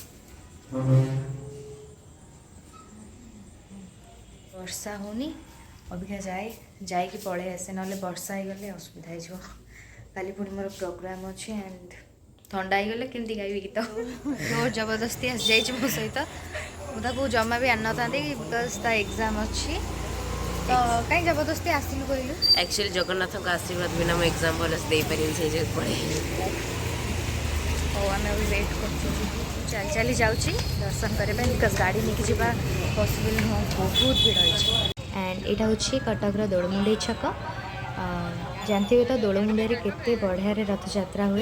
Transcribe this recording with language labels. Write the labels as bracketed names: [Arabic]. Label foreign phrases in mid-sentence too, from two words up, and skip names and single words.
[Odia] ବର୍ଷା ହଉନି, ଅବିକା ଯାଇକି ପଳେଇ ଆସେ, ନହେଲେ ବର୍ଷା ହେଇଗଲେ ଅସୁବିଧା ହେଇଯିବ। କାଲି ପୁଣି ମୋର ପ୍ରୋଗ୍ରାମ୍ ଅଛି ଆଣ୍ଡ ଥଣ୍ଡା ହେଇଗଲେ କେମିତି ଗାଇବି ଗୀତ। ଜୋର ଜବରଦସ୍ତି ଆସିଯାଇଛି ମୋ ସହିତ। ମୁଁ ତାକୁ ଜମା ବି ଆଣିନଥାନ୍ତି ବିକଜ୍ ତା ଏକ୍ଜାମ୍ ଅଛି। ତ କାହିଁ ଜବରଦସ୍ତି ଆସିଲୁ କହିଲୁ? ଏକ୍ଚୁଆଲି ଜଗନ୍ନାଥଙ୍କ ଆଶୀର୍ବାଦ ବିନା ମୁଁ ଏକ୍ଜାମ୍ ଭଲସେ ଦେଇପାରିବିନି, ସେଇ ଯୋଗୁଁ ପଳେଇ। ହଉ ଆମେ ଏବେ ୱେଟ୍ କରୁଛୁ। ଚାଲି ଚାଲି ଯାଉଛି ଦର୍ଶନ କରିବା ପାଇଁ ବିକଜ୍ ଗାଡ଼ି ନେଇକି ଯିବା ପସିବଲ୍ ନୁହଁ, ବହୁତ ଭିଡ଼ ହେଇଛି। ଆଣ୍ଡ ଏଇଟା ହେଉଛି କଟକର ଦୋଳମୁଣ୍ଡେଇ ଛକ। ଜାଣିଥିବେ ତ ଦୋଳମୁଣ୍ଡେଇରେ କେତେ ବଢ଼ିଆରେ ରଥଯାତ୍ରା ହୁଏ।